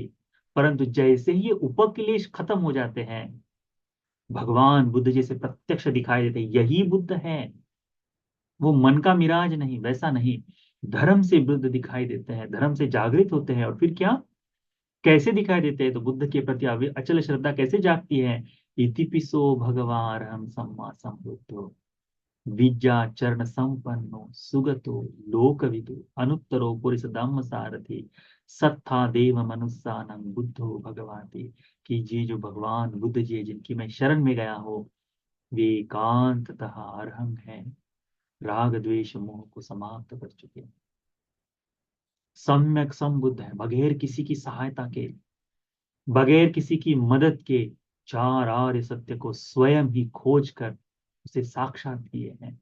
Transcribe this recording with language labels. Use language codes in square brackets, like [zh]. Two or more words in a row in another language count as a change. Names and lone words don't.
[hi] परंतु जैसे ही ये उपक्लेश खत्म हो जाते हैं, भगवान बुद्ध जैसे प्रत्यक्ष दिखाई देते हैं, यही बुद्ध है। वो मन का मिराज नहीं, वैसा नहीं। धर्म से बुद्ध दिखाई देते हैं, धर्म से जागृत होते हैं, और फिर क्या, कैसे दिखाई देते हैं? तो बुद्ध के प्रति अचल श्रद्धा कैसे जागती है? [pi] इतिपिसो भगवान हम सम्मा संबुद्धो विद्या चरण संपन्नो सुगतो लोकविदु अनुत्तरो पुरुष धम्म सारथि सत्था देव मनुष्यानं बुद्धो भगवाति। [hi] कि ये जो भगवान बुद्ध जी है, जिनकी मैं शरण में गया हो, वे एकांततः अरहंग है, राग द्वेष मोह को समाप्त कर चुके हैं, सम्यक संबुद्ध है, बगैर किसी की सहायता के, बगैर किसी की मदद के, चार आर्य सत्य को स्वयं ही खोज कर उसे साक्षात किए हैं।